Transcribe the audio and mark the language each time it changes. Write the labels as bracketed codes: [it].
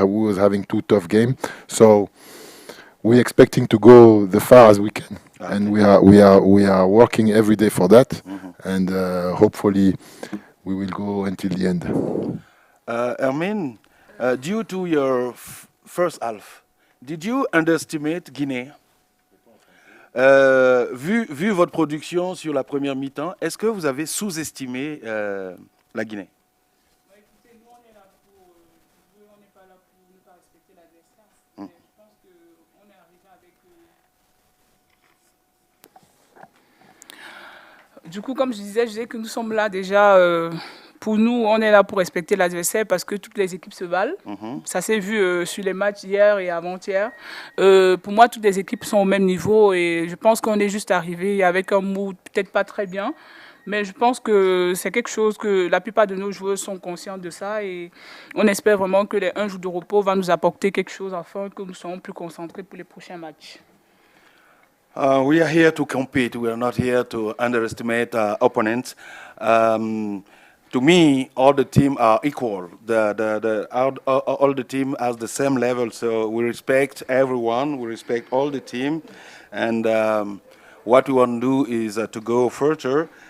[en] We was having 2 tough games, so we're expecting to go the far as we can, and we are working every day for that, and hopefully we will go until the end. Hermine, due to your first half, did you underestimate Guinée? [fr] Vu votre production sur la première mi-temps, est-ce que vous avez sous-estimé la Guinée? Écoutez, nous on est là pour jouer, on n'est pas là pour ne pas respecter l'adversaire. Je pense qu'on est arrivé avec. Du coup, comme je disais que nous sommes là déjà. Pour nous, on est là pour respecter l'adversaire parce que toutes les équipes se valent. Ça s'est vu sur les matchs hier et avant-hier. Pour moi, toutes les équipes sont au même niveau et je pense qu'on est juste arrivé avec un mood peut-être pas très bien. Mais je pense que c'est quelque chose que la plupart de nos joueurs sont conscients de ça et on espère vraiment que les 1 jour de repos va nous apporter quelque chose afin que nous soyons plus concentrés pour les prochains matchs. [en] We are here to compete. We are not here to underestimate opponents. To me, all the team are equal. All the team has the same level, so we respect everyone. We respect all the team, and what we want to do is to go further.